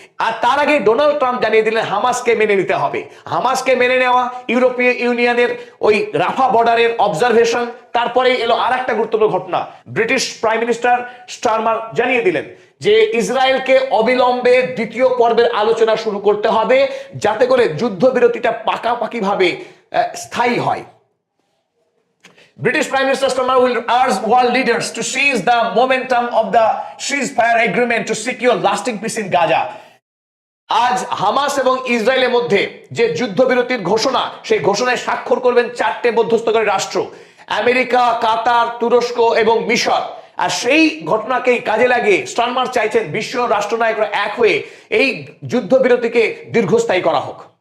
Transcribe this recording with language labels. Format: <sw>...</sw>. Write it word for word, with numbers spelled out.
<bn>আর তার আগে Donald Trump জানিয়ে দিলেন হামাসকে মেনে নিতে হবে। হামাসকে মেনে নেওয়া, ইউরোপীয় ইউনিয়নের ওই রাফা বর্ডারের অবজারভেশন, তারপরে এলো আর একটা গুরুত্বপূর্ণ ঘটনা। ব্রিটিশ প্রাইম মিনিস্টার স্টারমার জানিয়ে দিলেন যে ইসরায়েলকে অবিলম্বে দ্বিতীয় পর্বের আলোচনা শুরু করতে হবে, যাতে করে যুদ্ধবিরতিটা পাকাপাকিভাবে স্থায়ী হয়।</bn> <en>British Prime Minister Starmer will urge world leaders to seize the momentum of the ceasefire agreement to secure lasting peace in Gaza.</en> <bn>আজ হামাস এবং ইসরায়েলের মধ্যে যে যুদ্ধবিরতির ঘোষণা, সেই ঘোষণায় স্বাক্ষর করবেন চারটে মধ্যস্থকারী রাষ্ট্র, আমেরিকা, কাতার, তুরস্ক এবং মিশর। আর সেই ঘটনাকেই কাজে লাগিয়ে স্টারমার চাইছেন বিশ্ব রাষ্ট্রনায়করা এক হয়ে এই যুদ্ধবিরতিকে দীর্ঘস্থায়ী করা হোক।</bn>